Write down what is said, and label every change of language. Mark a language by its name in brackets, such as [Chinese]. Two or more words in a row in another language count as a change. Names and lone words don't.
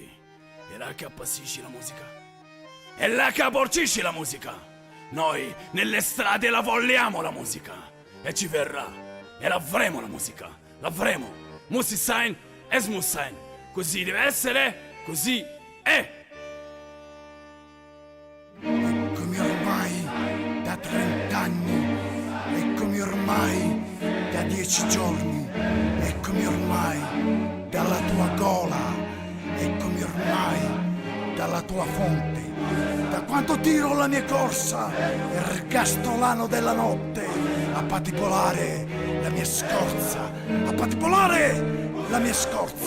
[Italian] E là che appassisci la musica? E là che apporcisci la musica? Noi nelle strade la vogliamo la musica, e ci verrà e l'avremo la musica, l'avremo. [German] Muss sein, es muss sein. [Italian] Così deve essere, così è. Eccomi ormai da 30 anni, eccomi ormai da 10 giorni, eccomi ormai dalla tua gola, eccomi ormai dalla tua fonte, da quando tiro la mia corsa, ergastolano della notte, a patibolare la mia scorza, a patibolare la mia scorza.